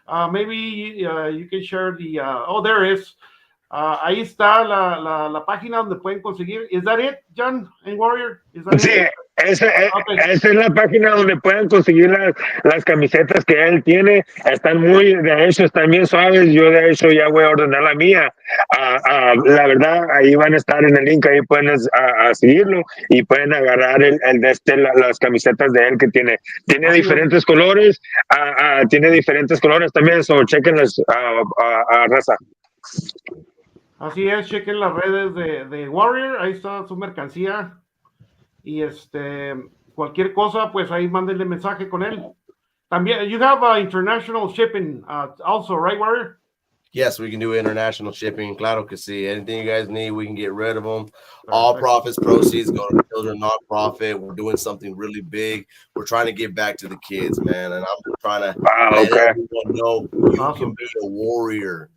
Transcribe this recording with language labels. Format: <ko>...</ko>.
<en>Maybe you can share the there is.</en> <es>Ahí está la página donde pueden conseguir.</es> <en>Is that it, John and Warrior? Is that</en> <es>Sí,</es> <en>it?</en> <es>esa</es> <en>Okay.</en> <es>es la página donde pueden conseguir las camisetas que él tiene. Están de hecho, están bien suaves. Yo, de hecho, ya voy a ordenar la mía. La verdad, ahí van a estar en el link. Ahí pueden seguirlo y pueden agarrar las camisetas de él que tiene. Tiene diferentes colores. Tiene diferentes colores también. So, chequenlas, raza. Así es, chequen las redes de Warrior. Ahí está su mercancía. Y cualquier cosa, pues ahí mándenle mensaje con él. También,</es> <en>you have international shipping also, right, Warrior? Yes, we can do international shipping.</en> <es>Claro que sí.</es> <en>Anything you guys need, we can get rid of them. All profits, proceeds go to children nonprofit. We're doing something really big. We're trying to give back to the kids, man. And I'm trying to let everyone know you can be a warrior.</en>